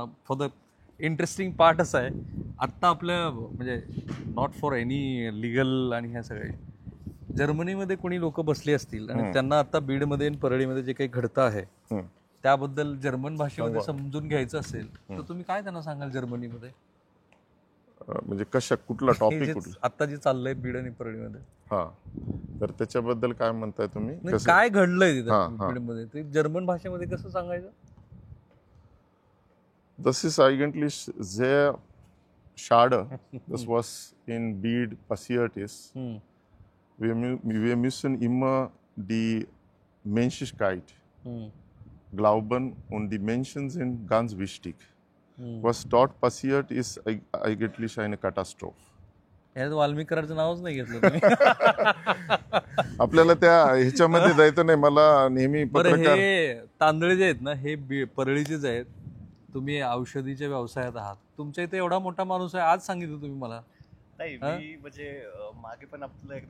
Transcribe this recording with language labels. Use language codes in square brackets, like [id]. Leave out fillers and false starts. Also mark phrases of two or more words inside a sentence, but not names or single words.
[en] for the interesting part [mr] असं आहे, आत्ता आपलं म्हणजे [en] not for any legal [mr] आणि ह्या सगळे, जर्मनीमध्ये कोणी लोक बसली असतील आणि त्यांना आता बीडमध्ये आणि परळीमध्ये जे काही घडतं आहे त्याबद्दल जर्मन भाषेमध्ये समजून घ्यायचं असेल तर तुम्ही काय त्यांना सांगाल जर्मनीमध्ये? म्हणजे कुठला टॉपिक कुठला आता जे चाललंय बीड आणि परळीमध्ये? हा, तर त्याच्याबद्दल काय म्हणताय तुम्ही? काय घडलंय तिथं बीडमध्ये ते जर्मन भाषेमध्ये कसं सांगायचं? [de] Das ist eigentlich sehr schade, das was in Bied passiert ist. Wir müssen immer die Menschlichkeit glauben und die Menschen sind ganz wichtig. Was dort passiert ist eigentlich eine Katastrophe. [mr] यात वाल्मिकरांचं नावच नाही घेतलं तुम्ही. आपल्याला त्या ह्याच्यामध्ये जायचं नाही. मला नेहमी पत्रकार, हे तांदळे जे आहेत ना हे परळीचेच आहेत. तुम्ही औषधीच्या व्यवसायात आहात, तुमच्या इथे एवढा मोठा माणूस आहे, आज सांगितलं तुम्ही मला. नाही, मी म्हणजे मागे पण आपलं एकदा